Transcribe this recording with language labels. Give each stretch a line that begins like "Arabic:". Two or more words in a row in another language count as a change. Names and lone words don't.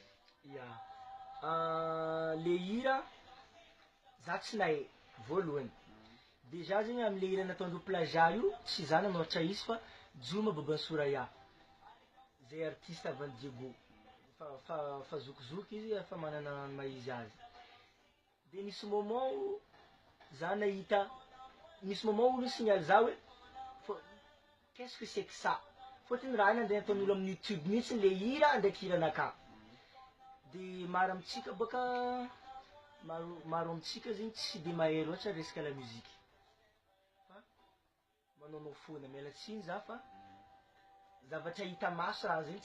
Malagasy: ya le hira za tsy nahay voalohany déjà zegny amle hira nataondreo plagiat io tsy za namôratra izy fa Juma Babansoraya zay artiste avy Diego fa zokizoky izy fa manana maha izy azy de nisy moment za nahita misy moment olo signale za hoe
French: qu'est-ce que c'est que ça
Malagasy: fôtony raha iny andeha ataon'olo amin'ny YouTube mihitsy le hira ndraiky hiranaka de maro amitsika boka maro amitsika zegny tsy de mahay loatra resaka
French: la musique
Malagasy: fa manaonao foana mialatsiny za fa zavatra hita maso raha zegny